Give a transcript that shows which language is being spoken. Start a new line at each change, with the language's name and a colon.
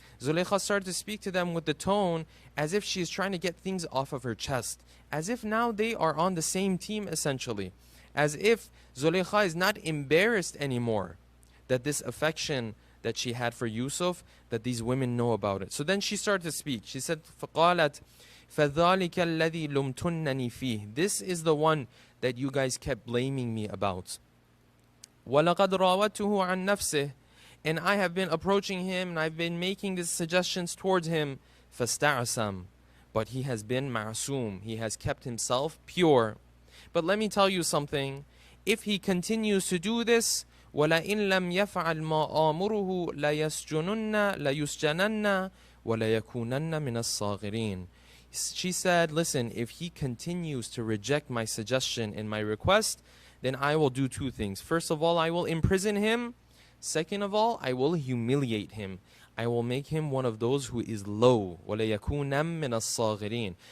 English: Zulaykha started to speak to them with the tone as if she's trying to get things off of her chest. As if now they are on the same team essentially. As if Zulaykha is not embarrassed anymore that this affection that she had for Yusuf, that these women know about it. So then she started to speak. She said,
Arabic: فَقَالَتْ فَذَلِكَ الَّذِي لُمْتُنَّنِي فِيهِ.
English: This is the one that you guys kept blaming me about.
Arabic: وَلَقَدْ رَاوَدْتُهُ عَنْ نَفْسِهِ.
English: And I have been approaching him and I've been making these suggestions towards him.
Arabic: فَاسْتَعْسَمْ.
English: But he has been ma'asum. He has kept himself pure. But let me tell you something. If he continues to do this,
Arabic: وَلَئِن لَمْ يَفْعَلْ مَا آمُرُهُ لَيُسْجَنَنَّ وَلَيَكُونَنَّ مِنَ الصَّاغِرِينَ.
English: She said, listen, if he continues to reject my suggestion and my request, then I will do two things. First of all, I will imprison him. Second of all, I will humiliate him. I will make him one of those who is low.
Arabic: وَلَيَكُونَنَّ مِنَ الصَّاغِرِينَ.